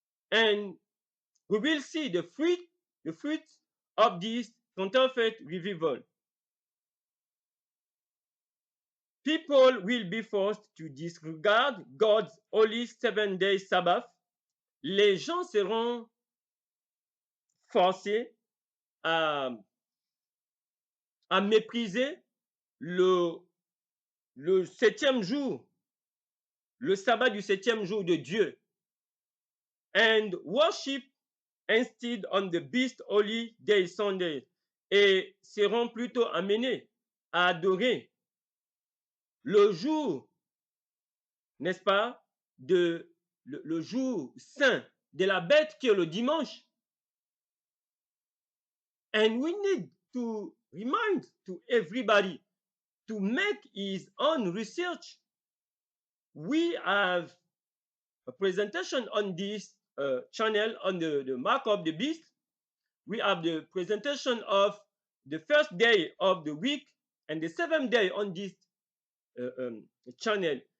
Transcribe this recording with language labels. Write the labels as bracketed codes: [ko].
[en] And we will see the fruit of this counterfeit revival. People will be forced to disregard God's holy 7-day Sabbath. [fr] Les gens seront forcés à mépriser le 7e jour, le sabbat du 7e jour de Dieu, [en] and worship instead on the beast holy day Sunday, [fr] et seront plutôt amenés à adorer le jour, n'est-ce pas, le jour saint de la bête qui est le dimanche. [en] And we need to remind to everybody to make his own research. We have a presentation on this channel on the mark of the beast. We have the presentation of the first day of the week and the 7th day on this channel.